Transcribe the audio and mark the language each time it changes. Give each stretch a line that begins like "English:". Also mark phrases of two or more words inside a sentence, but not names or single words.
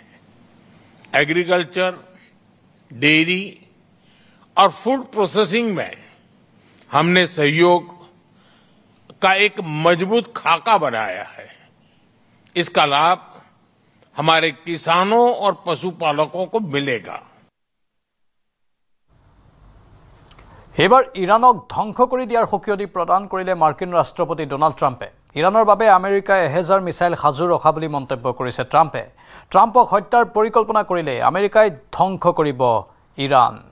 Hindi: एग्रीकल्चर, डेयरी और
English: food processing
Hindi: में हमने सहयोग का एक मजबूत खाका बनाया है। इसका लाभ हमारे किसानों और पशुपालकों को मिलेगा।
Assamese: এবাৰ ইৰাণক ধ্বংস কৰি দিয়াৰ সকিয়নি প্ৰদান কৰিলে মাৰ্কিন ৰাষ্ট্ৰপতি ডোনাল্ড ট্ৰাম্পে। ইৰাণৰ বাবে আমেৰিকাই 1000 মিছাইল সাজু ৰখা বুলি মন্তব্য কৰিছে ট্ৰাম্পে। ট্ৰাম্পক হত্যাৰ পৰিকল্পনা কৰিলে আমেৰিকাই ধ্বংস কৰিব ইৰাণ।